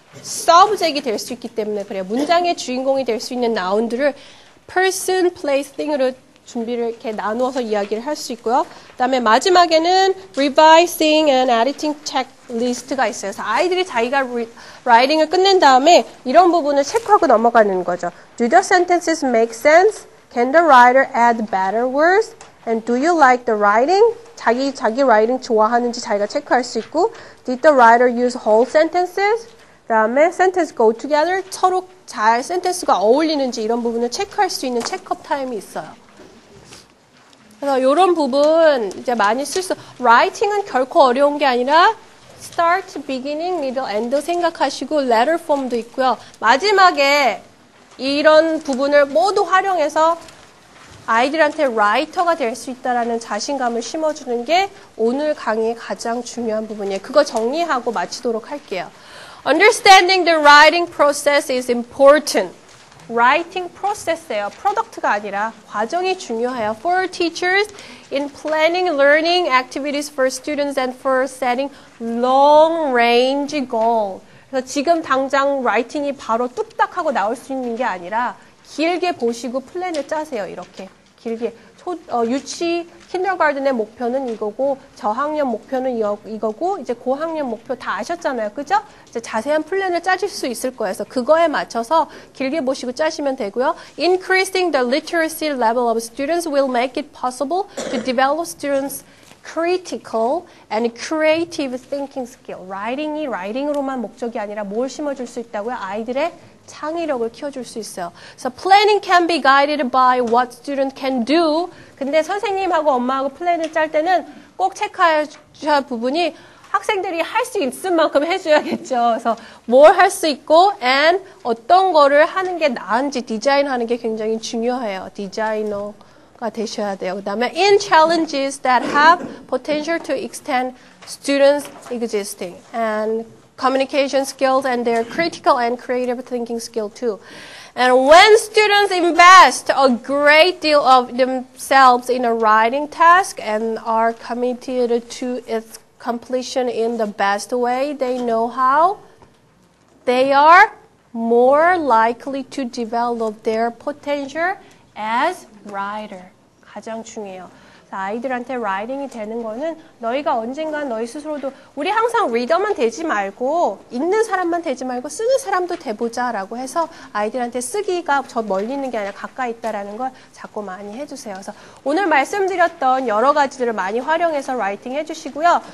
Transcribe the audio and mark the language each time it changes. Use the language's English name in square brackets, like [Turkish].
[Korean] subject이 될 수 있기 때문에 그래요. 문장의 주인공이 될 수 있는 noun들을 person, place, thing으로 준비를 이렇게 나누어서 이야기를 할 수 있고요. 그 다음에 마지막에는 revising and editing checklist가 있어요. 그래서 아이들이 자기가 writing을 끝낸 다음에 이런 부분을 체크하고 넘어가는 거죠. [English] Do the sentences make sense? Can the writer add better words? And do you like the writing? [Korean] 자기 writing 좋아하는지 자기가 체크할 수 있고, [English] Did the writer use whole sentences? [Korean] 그 다음에 [English] sentence go together, [Korean] 서로 잘 sentence가 어울리는지 이런 부분을 체크할 수 있는 체크업 타임이 있어요. 그래서 이런 부분 이제 많이 쓸 수, writing은 결코 어려운 게 아니라 start, beginning, middle, end 생각하시고 letter form도 있고요. 마지막에 이런 부분을 모두 활용해서 아이들한테 라이터가 될 수 있다라는 자신감을 심어주는 게 오늘 강의의 가장 중요한 부분이에요. 그거 정리하고 마치도록 할게요. [English] Understanding the writing process is important. [Korean] writing process예요. 프로덕트가 아니라 과정이 중요해요. [English] For teachers in planning learning activities for students and for setting long-range goal. [Korean] 그래서 지금 당장 라이팅이 바로 뚝딱 하고 나올 수 있는 게 아니라 길게 보시고 플랜을 짜세요. 이렇게 길게. 유치, 킨더가든의 목표는 이거고 저학년 목표는 이거고 이제 고학년 목표 다 아셨잖아요. 그죠? 이제 자세한 플랜을 짜실 수 있을 거예요. 그래서 그거에 맞춰서 길게 보시고 짜시면 되고요. [English] Increasing the literacy level of students will make it possible to develop students' critical and creative thinking skill. [Korean] 라이팅으로만 목적이 아니라 뭘 심어줄 수 있다고요? 아이들의 창의력을 키워줄 수 있어요. [English] So planning can be guided by what student can do. [Korean] 근데 선생님하고 엄마하고 플랜을 짤 때는 꼭 체크해야 할 부분이 학생들이 할 수 있을 만큼 해줘야겠죠. 그래서 뭘 할 수 있고 and 어떤 거를 하는 게 나은지 디자인하는 게 굉장히 중요해요. 디자이너가 되셔야 돼요. 그 다음에 [English] in challenges that have potential to extend students' existing and communication skills and their critical and creative thinking skill too. And when students invest a great deal of themselves in a writing task and are committed to its completion in the best way they know how, they are more likely to develop their potential as writer. [Korean] 가장 중요해요. 아이들한테 라이팅이 되는 거는 너희가 언젠간 너희 스스로도 우리 항상 리더만 되지 말고 읽는 사람만 되지 말고 쓰는 사람도 돼보자 라고 해서 아이들한테 쓰기가 저 멀리 있는 게 아니라 가까이 있다라는 걸 자꾸 많이 해주세요. 그래서 오늘 말씀드렸던 여러 가지들을 많이 활용해서 라이팅 해주시고요.